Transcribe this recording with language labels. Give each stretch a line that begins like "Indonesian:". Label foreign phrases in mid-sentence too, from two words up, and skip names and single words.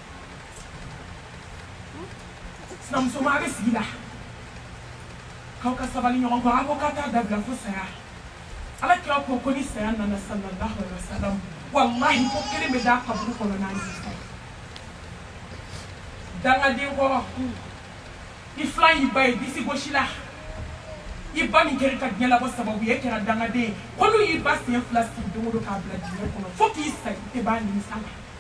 Bambara: sinamuso ma a bɛ sigi la k'aw ka sabali ɲɔgɔn kɔ a ko k'a t'a dabila fo saya ala kira ko ni saya nana
Arabic: صلى الله عليه وسلم
Bambara: wallahi ko kelen bɛ da kaburu kɔnɔ n'a nimisa dangaden kɔrɔ i filan y'i ba ye disi gosi la i ba min kɛra ka diɲɛ labɔ sababu ye e kɛra dangaden ye ko n'u y'i ba sen fila sigi don o don k'a bila diɲɛ kɔnɔ fo k'i sa i tɛ b'a nimisa la